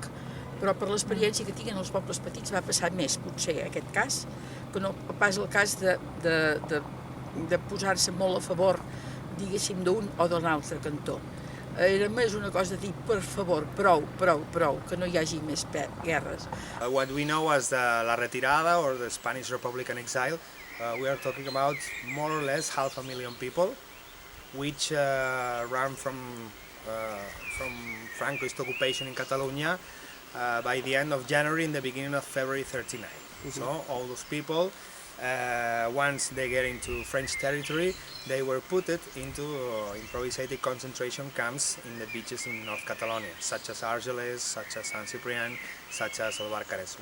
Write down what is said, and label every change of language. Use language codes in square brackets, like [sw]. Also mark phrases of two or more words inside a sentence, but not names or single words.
[ca] Però per l'experiència que tinguin els pobles petits va passar més, potser, aquest cas, que no pas el cas de posar-se molt a favor, diguéssim, d'un o d'un altre cantó. Era més una cosa de dir, per favor, prou, que no hi hagi més guerres. [en] What we know as [ca] la retirada [en] or the Spanish Republican exile, we are talking about more or less 500,000 people, which ran from Francoist occupation in Catalonia by the end of January and the beginning of February '39. So all those people, once they get into French territory, they were put into improvised concentration camps in the beaches in North Catalonia, such as Argelès, such as San Ciprián, such as Albarcarès.